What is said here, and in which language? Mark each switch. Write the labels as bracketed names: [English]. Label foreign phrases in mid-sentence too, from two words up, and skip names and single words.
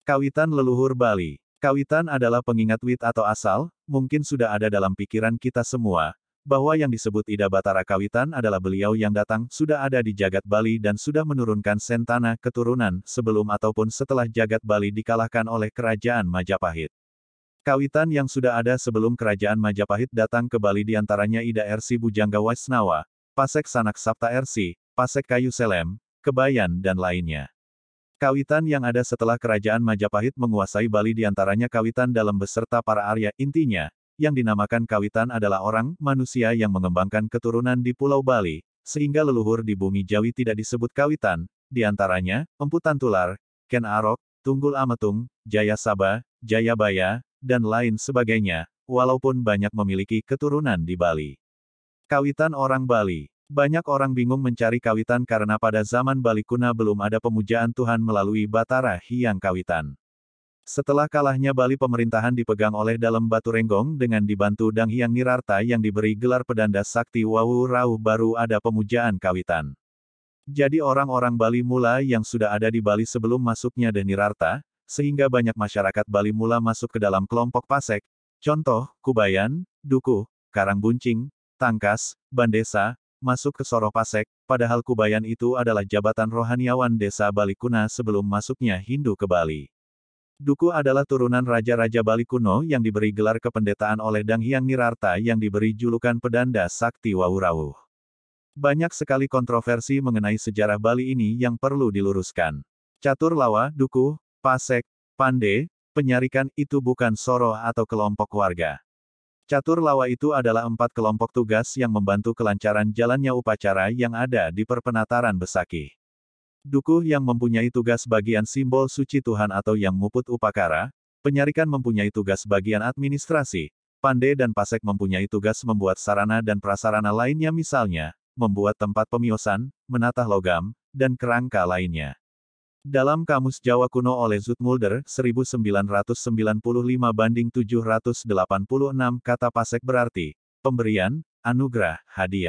[Indonesian] Kawitan leluhur Bali. Kawitan adalah pengingat wit atau asal, mungkin sudah ada dalam pikiran kita semua, bahwa yang disebut Ida Batara Kawitan adalah beliau yang datang, sudah ada di jagat Bali dan sudah menurunkan sentana keturunan, sebelum ataupun setelah jagat Bali dikalahkan oleh kerajaan Majapahit. Kawitan yang sudah ada sebelum kerajaan Majapahit datang ke Bali diantaranya Ida Ersi Bujangga Waisnawa, Pasek Sanak Sapta Ersi, Pasek Kayu Selem, Kebayan dan lainnya. Kawitan yang ada setelah kerajaan Majapahit menguasai Bali diantaranya kawitan dalam beserta para Arya, intinya, yang dinamakan kawitan adalah orang, manusia yang mengembangkan keturunan di Pulau Bali, sehingga leluhur di bumi Jawi tidak disebut kawitan, diantaranya, Empu Tantular, Ken Arok, Tunggul Ametung, Jaya Saba, Jayabaya, dan lain sebagainya, walaupun banyak memiliki keturunan di Bali. Kawitan orang Bali. Banyak orang bingung mencari kawitan karena pada zaman Bali kuna belum ada pemujaan Tuhan melalui Batara Hyang Kawitan. Setelah kalahnya Bali pemerintahan dipegang oleh Dalem Baturenggong dengan dibantu Dang Hyang Nirarta yang diberi gelar pedanda sakti Wawu Rauh baru ada pemujaan kawitan. Jadi orang-orang Bali mula yang sudah ada di Bali sebelum masuknya Deh Nirarta, sehingga banyak masyarakat Bali mula masuk ke dalam kelompok Pasek, contoh, Kubayan, Dukuh, Karangbuncing, Tangkas, Bandesa, masuk ke Soroh Pasek, padahal Kubayan itu adalah jabatan rohaniawan desa Bali kuna sebelum masuknya Hindu ke Bali. Dukuh adalah turunan raja-raja Bali kuno yang diberi gelar kependetaan oleh Dang Hyang Nirarta yang diberi julukan pedanda sakti Wawurawuh. Banyak sekali kontroversi mengenai sejarah Bali ini yang perlu diluruskan. Catur Lawa, Dukuh, Pasek, Pande, Penyarikan itu bukan Soroh atau kelompok warga. Catur Lawa itu adalah 4 kelompok tugas yang membantu kelancaran jalannya upacara yang ada di perpenataran Besakih. Dukuh yang mempunyai tugas bagian simbol suci Tuhan atau yang muput upakara, Penyarikan mempunyai tugas bagian administrasi, Pande dan Pasek mempunyai tugas membuat sarana dan prasarana lainnya misalnya, membuat tempat pemiosan, menatah logam, dan kerangka lainnya. Dalam Kamus Jawa Kuno oleh Zoetmulder, 1995-786, kata Pasek berarti, pemberian, anugerah, hadiah.